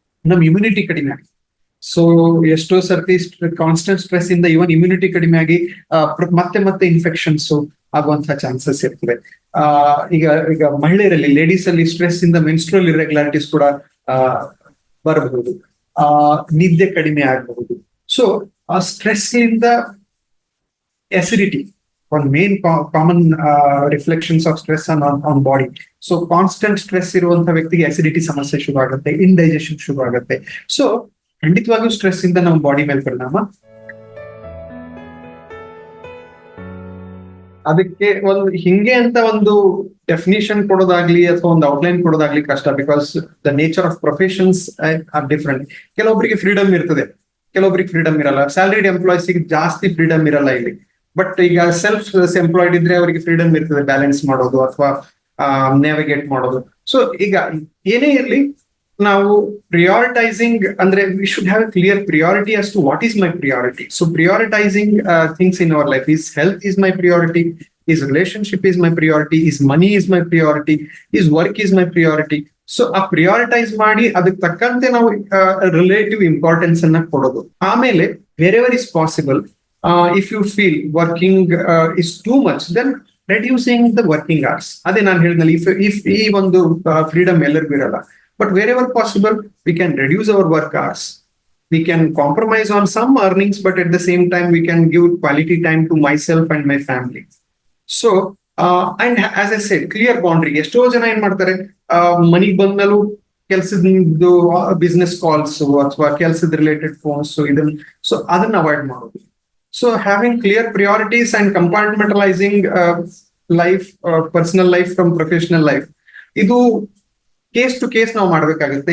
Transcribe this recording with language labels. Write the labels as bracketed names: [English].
[Kannada] ನಮ್ ಇಮ್ಯುನಿಟಿ ಕಡಿಮೆ ಆಗುತ್ತೆ. ಸೊ ಎಷ್ಟೋ ಸರ್ತಿ ಕಾನ್ಸ್ಟೆಂಟ್ ಸ್ಟ್ರೆಸ್ ಇಂದ ಇವನ್ ಇಮ್ಯುನಿಟಿ ಕಡಿಮೆ ಆಗಿ ಮತ್ತೆ ಇನ್ಫೆಕ್ಷನ್ಸ್ ಆಗುವಂತಹ ಚಾನ್ಸಸ್ ಇರ್ತದೆ. ಈಗ ಈಗ ಮಹಿಳೆಯರಲ್ಲಿ, ಲೇಡೀಸ್ ಅಲ್ಲಿ ಸ್ಟ್ರೆಸ್ ಇಂದ ಮೆನ್ಸ್ಟ್ರಲ್ ಇರ್ರೆಗ್ಯುಲಾರಿಟೀಸ್ ಕೂಡ ಬರಬಹುದು, ನಿದ್ದೆ ಕಡಿಮೆ ಆಗಬಹುದು. [English] So ಆ stress ಇಂದ acidity, one main common reflections of stress on body. [Kannada] So constant stress ಇರುವಂತಹ ವ್ಯಕ್ತಿಗೆ ಅಸಿಡಿಟಿ ಸಮಸ್ಯೆ ಶುರು ಆಗುತ್ತೆ, ಇಂಡೈಜೆಷನ್ ಶುರು ಆಗುತ್ತೆ. ಸೊ ಖಂಡಿತವಾಗಿಯೂ ಸ್ಟ್ರೆಸ್ ಇಂದ ನಮ್ಮ ಬಾಡಿ ಮೇಲೆ ಪರಿಣಾಮ. ಅದಕ್ಕೆ ಹಿಂಗೆ ಅಂತ ಒಂದು ಡೆಫಿನಿಷನ್ ಕೊಡೋದಾಗ್ಲಿ ಅಥವಾ ಒಂದು ಔಟ್ಲೈನ್ ಕೊಡೋದಾಗ್ಲಿ ಕಷ್ಟ. Because the nature of professions are different. ಕೆಲವೊಬ್ಬರಿಗೆ ಫ್ರೀಡಮ್ ಇರ್ತದೆ, ಕೆಲವೊಬ್ಬರಿಗೆ ಫ್ರೀಡಮ್ ಇರಲ್ಲ. ಸ್ಯಾಲರಿಡ್ ಎಂಪ್ಲಾಯ್ಸಿಗೆ ಜಾಸ್ತಿ ಫ್ರೀಡಮ್ ಇರಲ್ಲ ಇಲ್ಲಿ. ಬಟ್ ಈಗ ಸೆಲ್ಫ್ ಎಂಪ್ಲಾಯ್ಡ್ ಇದ್ರೆ ಅವರಿಗೆ ಫ್ರೀಡಮ್ ಇರ್ತದೆ ಬ್ಯಾಲೆನ್ಸ್ ಮಾಡೋದು ಅಥವಾ ನ್ಯಾವಿಗೇಟ್ ಮಾಡೋದು. [English] So ಈಗ ಏನೇ ಇರ್ಲಿ, ನಾವು ಪ್ರಿಯಾರಿಟೈಸಿಂಗ್ ಅಂದ್ರೆ we should have a clear priority as to what is my priority. So prioritizing things in our life is health is my priority, is relationship is my priority, is money is my priority, is work is my priority. [Kannada] So ಆ prioritise ಮಾಡಿ ಅದಕ್ಕೆ ತಕ್ಕಂತೆ ನಾವು relative importance ಅನ್ನ ಕೊಡೋದು. [English] ಆಮೇಲೆ wherever is possible, if you feel working is too much, then reducing the working hours. [Kannada] ಅದೇ ನಾನು ಹೇಳಿದ್ನಲ್ಲಿ, ಇಫ್ ಈ ಒಂದು ಫ್ರೀಡಮ್ ಎಲ್ಲರಿಗೂ ಇರಲ್ಲ. [English] But wherever possible, we can reduce our work hours. We can compromise on some earnings, but at the same time, we can give quality time to myself and my family. So, and as I said, clear boundary. [Kannada] ಎಷ್ಟೋ ಜನ ಏನ್ ಮಾಡ್ತಾರೆ, ಮನಿಗ್ ಬಂದ್ಮೇಲೂ ಕೆಲ್ಸದ್ದು business calls ಅಥವಾ ಕೆಲ್ಸದ related phones so ಅದನ್ನ avoid ಮಾಡೋದು. [English] So having clear priorities and compartmentalising life, personal life from professional life, ಇದು case to case ನಾವು ಮಾಡ್ಬೇಕಾಗುತ್ತೆ.